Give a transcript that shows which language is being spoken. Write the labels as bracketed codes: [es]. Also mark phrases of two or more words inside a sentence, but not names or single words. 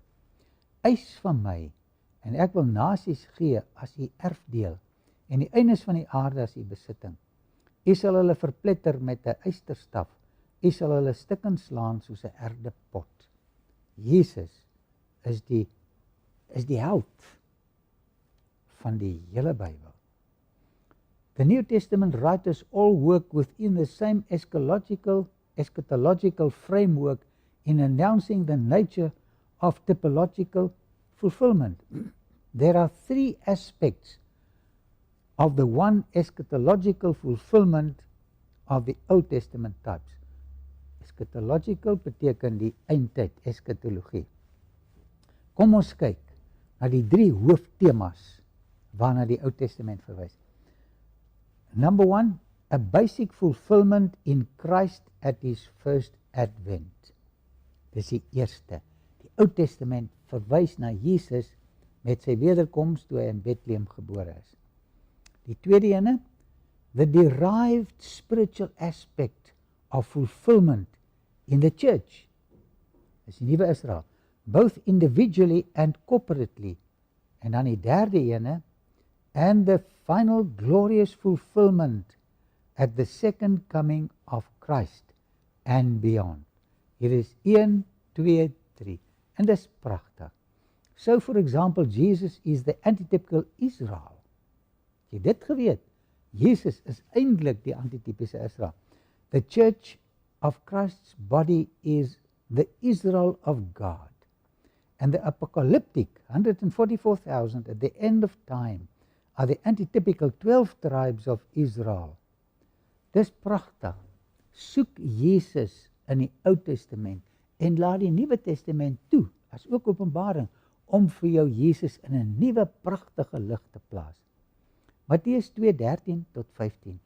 [af] Eis van my, en ek wil nasies gee as U erfdeel, en die eindes van die aarde as U besitting. U sal hulle verpletter met 'n ysterstaf, U sal hulle stukkend slaan soos 'n erdepot. Jesus is die held van die hele Bybel. [en] The New Testament writers all work within the same eschatological framework in announcing the nature of typological fulfillment. There are three aspects of the one eschatological fulfillment of the Old Testament types. [af] Eschatological beteken die eindtyd, eschatologie. Kom ons kyk na die drie hooftemas waarna die Ou Testament verwys. [en] Number one, a basic fulfillment in Christ at His first advent. [af] Dis die eerste. Die Ou Testament verwys na Jesus met sy wederkoms toe hy in Bethlehem gebore is. Die tweede ene, [en] the derived spiritual aspect of fulfillment in the church. [af] Dis die nuwe Israel, [en] both individually and corporately. [af] En dan die derde ene, [en] and the final glorious fulfillment at the second coming of Christ and beyond. [af] Hier is 1, 2, 3. En dis pragtig. [en] So for example, Jesus is the antitypical Israel. [af] Het jy dit geweet? Jesus is eintlik die antitypiese Israel. [en] The church of Christ's body is the Israel of God. And the apocalyptic 144,000 at the end of time are the antitypical 12 tribes of Israel. [af] Dis pragtig. Soek Jesus in die Ou Testament en laat die Nuwe Testament toe, as ook Openbaring, om vir jou Jesus in 'n nuwe pragtige lig te plaas. Matteus 2:13 tot 15.